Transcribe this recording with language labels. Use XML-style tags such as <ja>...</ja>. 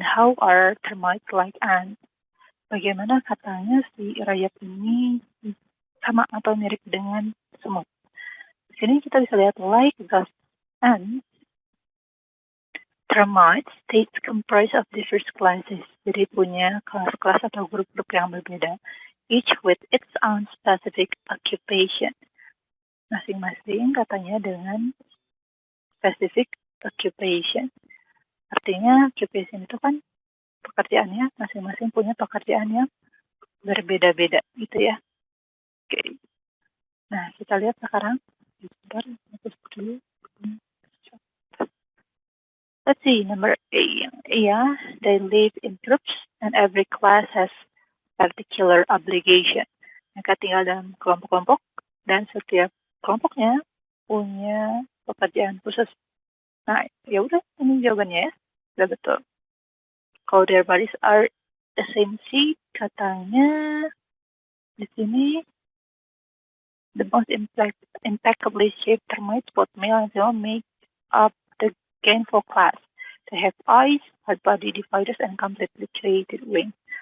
<en>How are termites like ants?</en> <id>Bagaimana katanya si rayap ini sama atau mirip dengan semut? Di sini kita bisa lihat</id> <en>like the ants. Termites states comprise of diverse classes,</en> <id>jadi punya kelas-kelas atau grup-grup yang berbeda,</id> <en>each with its own specific occupation.</en> <id>Masing-masing katanya dengan</id> <en>specific occupation.</en> <id>Artinya occupation itu kan pekerjaannya, masing-masing punya pekerjaan yang berbeda-beda gitu ya. Oke. Nah, kita lihat sekarang. Sebentar, hapus dulu.</id> <en>Let's see, number A. Yeah, they live in groups and every class has particular obligation.</en> <id>Mereka tinggal dalam kelompok-kelompok dan setiap kelompoknya punya pekerjaan khusus. Nah, ya udah, ini jawabannya ya. Sudah betul.</id> <en>Kalau their bodies are the same shape,</en> <id>katanya di sini</id> <en>the most impeccably shaped termites, both male and female, make up the gainful class. They have eyes, hard body dividers, and completely created wings.</en>